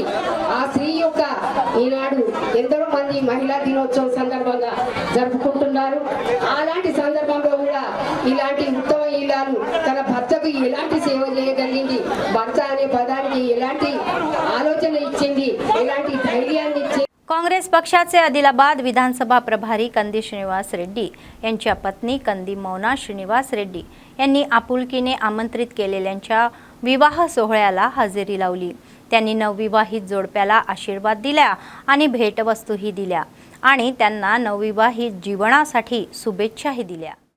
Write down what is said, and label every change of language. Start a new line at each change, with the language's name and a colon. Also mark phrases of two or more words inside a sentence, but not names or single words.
Telugu: ఆ స్త్రీ యొక్క ఈనాడు ఎందరో మంది మహిళా దినోత్సవం సందర్భంగా జరుపుకుంటున్నారు. అలాంటి సందర్భంలో కూడా ఇలాంటి ఉత్తమ ఇల్లాలు తన భర్తకు ఎలాంటి సేవ చేయగలిగింది, భర్త అనే పదానికి ఎలాంటి ఆలోచన ఇచ్చింది, ఎలాంటి ధైర్యాన్ని ఇచ్చింది.
Marathi: काँग्रेस पक्षाचे आदिलाबाद विधानसभा प्रभारी कंदी श्रीनिवास रेड्डी यांच्या पत्नी कंदी मौना श्रीनिवास रेड्डी यांनी आपुलकीने आमंत्रित केलेल्यांच्या विवाह सोहळ्याला हजेरी लावली. त्यांनी नवविवाहित जोडप्याला आशीर्वाद दिला आणि भेटवस्तूही दिल्या आणि त्यांना नवविवाहित जीवनासाठी शुभेच्छाही दिल्या.